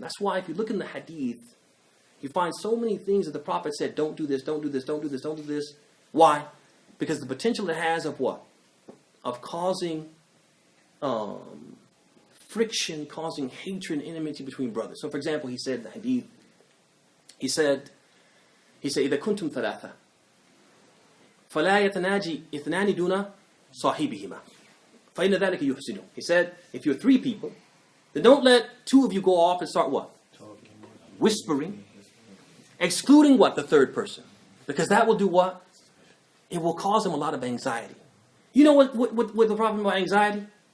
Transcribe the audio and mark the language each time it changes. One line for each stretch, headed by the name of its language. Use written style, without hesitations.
English: That's why if you look in the hadith, you find so many things that the Prophet said, don't do this, don't do this, don't do this, don't do this. Why? Because the potential it has of what? Of causing friction, causing hatred and enmity between brothers. So for example, he said in the hadith, he said,
Arabic: إِذَا كُنْتُمْ ثَلَاثًا فَلَا يَتَنَاجِي إِثْنَانِ دُونَ صَاحِبِهِمَا فَإِنَّ ذَلِكَ يُحْسِنُ.
English: He said, if you're 3 people, then don't let 2 of you go off and start what? Whispering. Excluding what? The 3rd person. Because that will do what? It will cause them a lot of anxiety. You know what the problem about anxiety?